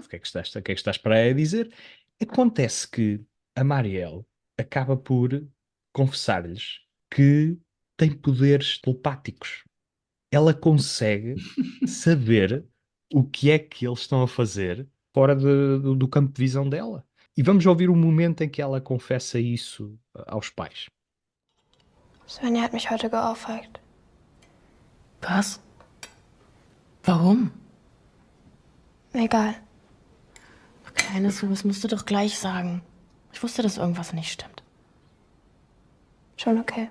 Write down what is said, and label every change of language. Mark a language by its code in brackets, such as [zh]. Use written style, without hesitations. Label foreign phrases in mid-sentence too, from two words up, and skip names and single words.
[pt] O que é que estás para aí a dizer? Acontece que a Marielle acaba por confessar-lhes que tem poderes telepáticos. Ela consegue saber o que é que eles estão a fazer fora do campo de visão dela. E vamos ouvir o momento em que ela confessa isso aos pais. [de] Svenja hat mich heute geohrfeigt. Was? Warum? Egal. Kleines, das musst du doch gleich sagen. Ich wusste, dass irgendwas nicht stimmt. Schon okay.